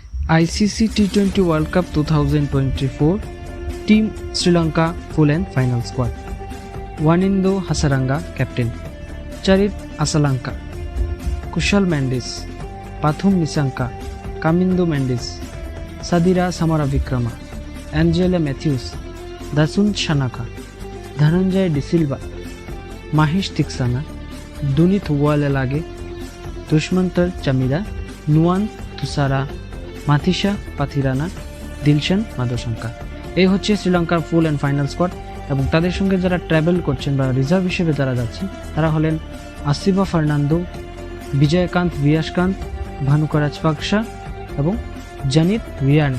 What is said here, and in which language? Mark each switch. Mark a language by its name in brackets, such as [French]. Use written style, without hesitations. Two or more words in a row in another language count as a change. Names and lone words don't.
[English] ICC T20 World Cup 2024 Team Sri Lanka full and final squad. Wanindo Hasaranga captain, Charit Asalanka, Kushal Mendes, Pathum Nisanka, Kamindo Mendes, Sadira Samaravikrama, Angela Matthews, Dasun Shanaka, Dhananjay De Silva, Mahesh Tiksana, Dunit Walelage, Dushmantar Chamida, Nuan Thusara, [Bangla] মাথিসা পাথিরানা, দিলশান মাদশঙ্কা। এই হচ্ছে শ্রীলঙ্কার [English] full and final squad. [Bangla] এবং তাদের সঙ্গে যারা ট্রাভেল করছেন বা রিজার্ভ হিসেবে যারা যাচ্ছেন তারা হলেন আসিফা ফার্নান্দো, বিজয়কান্ত ভিয়াসকান্ত, ভানুকা রাজপাকসা এবং জানিত রিয়ানচ।